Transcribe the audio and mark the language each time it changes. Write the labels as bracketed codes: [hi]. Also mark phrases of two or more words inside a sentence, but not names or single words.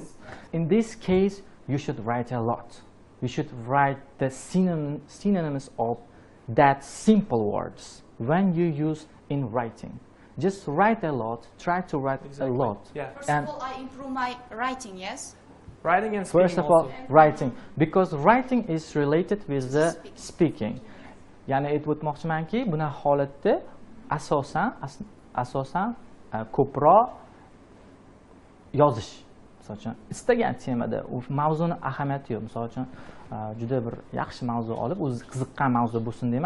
[en] In this case, you should write a lot. You should write the synonyms of that simple words when you use in writing. Just write a lot, try to write a lot. Yeah. First of all, I improve my writing, yes? Writing and speaking. First of all, writing, because writing is related with the speaking. [uz] Ya'ni aytib o'tmoqchimanki, bunaqa holatda asosan ko'proq yozish. Misol uchun istagan temada u mavzuni ahamiyati yo'q. Misol uchun juda bir yaxshi mavzu olib, o'zi qiziqqan mavzu bo'lsin deyman.